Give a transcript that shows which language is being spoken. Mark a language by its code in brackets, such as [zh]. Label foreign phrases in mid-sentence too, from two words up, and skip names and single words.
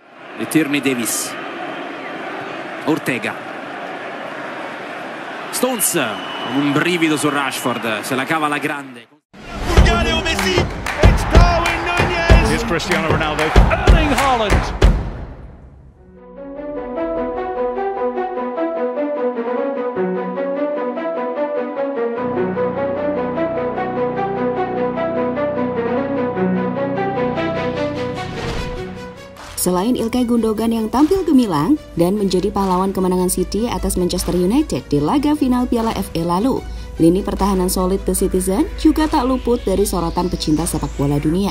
[en] Tierney Davis. Ortega. [it] Stones, un brivido su Rashford, se la cava alla grande. [en] Here's Cristiano Ronaldo, Erling Haaland. [id] Selain Ilkay Gundogan yang tampil gemilang dan menjadi pahlawan kemenangan City atas Manchester United di laga final Piala FA lalu, lini pertahanan solid The Citizen juga tak luput dari sorotan pecinta sepak bola dunia.